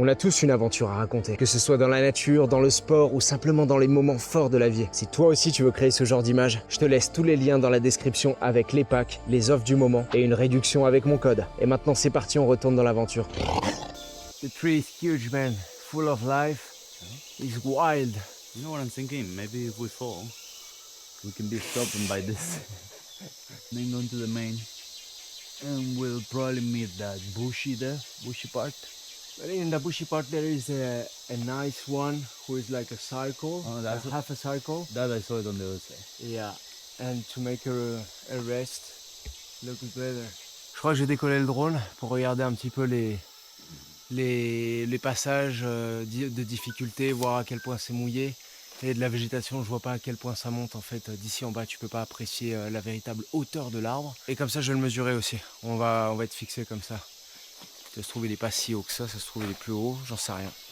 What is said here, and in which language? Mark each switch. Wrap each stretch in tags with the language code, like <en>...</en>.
<fr>On a tous une aventure à raconter, que ce soit dans la nature, dans le sport ou simplement dans les moments forts de la vie. Si toi aussi tu veux créer ce genre d'image, je te laisse tous les liens dans la description avec les packs, les offres du moment et une réduction avec mon code. Et maintenant c'est parti, on retourne dans l'aventure.</fr> <en>The tree is huge, man. Full of life. It's wild. You know what I'm thinking? Maybe if we fall, we can be stopped by this. Then go into the main. And we'll probably meet that bushy part. But in the bushy part there is a nice one who is like a circle, Oh, that's half a circle. That I saw it on the other side. Yeah, and to make a rest look better.</en> <fr>Je crois que j'ai décollé le drone pour regarder un petit peu les passages de difficulté, voir à quel point c'est mouillé. Et de la végétation, je vois pas à quel point ça monte en fait. D'ici en bas, tu peux pas apprécier la véritable hauteur de l'arbre. Et comme ça, je vais le mesurer aussi. On va être fixé comme ça. Ça se trouve, il est pas si haut que ça se trouve, il est plus haut, j'en sais rien.</fr>